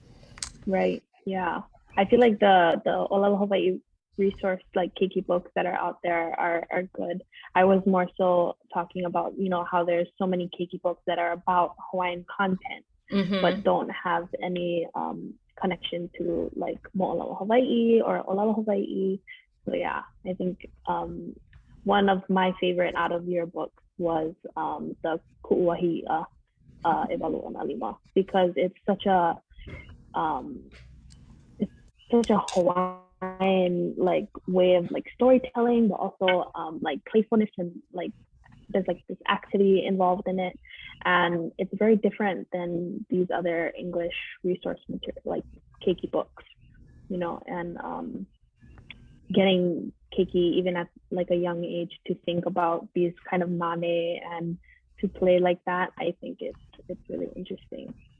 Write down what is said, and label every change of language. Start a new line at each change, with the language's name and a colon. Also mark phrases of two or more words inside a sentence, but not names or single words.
English: right, yeah, I feel like the ʻŌlelo resource like keiki books that are out there are good. I was more so talking about how there's so many keiki books that are about Hawaiian content but don't have any connection to like ʻŌlelo or ʻŌleloHawai'i. So yeah, I think one of my favorite out of your books was the Ku'uahi'a Evalu'ona because it's such a Hawaiian like way of like storytelling, but also like playfulness and like there's like this activity involved in it, and it's very different than these other English resource material like keiki books, and getting keiki even at like a young age to think about these kind of mane and to play like that, I think it's really interesting.